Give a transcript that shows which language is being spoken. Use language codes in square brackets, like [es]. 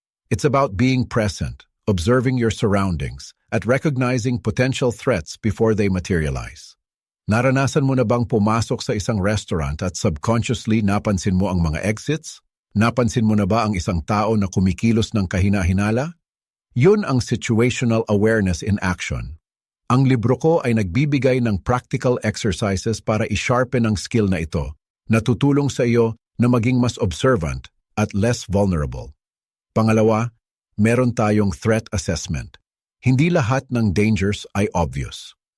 [en] It's about being present, observing your surroundings, at recognizing potential threats before they materialize. [tl] Naranasan mo na bang pumasok sa isang restaurant at subconsciously napansin mo ang mga exits? Napansin mo na ba ang isang tao na kumikilos ng kahina-hinala? Yun ang situational awareness in action. Ang libro ko ay nagbibigay ng practical exercises para i-sharpen ang skill na ito, na tutulong sa iyo na maging mas observant at less vulnerable. Pangalawa, meron tayong threat assessment. Hindi lahat ng dangers ay obvious.